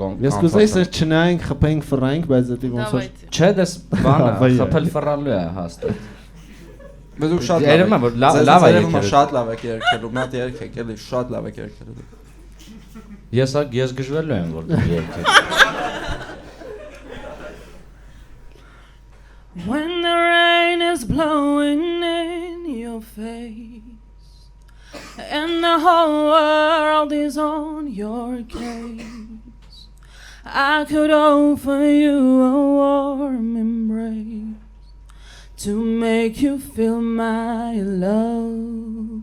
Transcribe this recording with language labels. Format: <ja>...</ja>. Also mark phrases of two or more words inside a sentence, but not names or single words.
<hy>Ես կուզեի սեր չնայենք, խփենք, ֆռայինք, բայց դա ոնց որ Չէ, դες բանը, խփել ֆռալու է հաստատ։ Բայց դուք շատ Երևում է, որ լավ է եկել։ Շատ լավ եք երգելու, մի հատ երգեք, էլի շատ լավ եք երգելու։ Ես գժվելու եմ, որ դու երգես։</hy> <en>When the rain is blowing in your face and the whole world is on your case, I could offer you a warm embrace to make you feel my love.</en>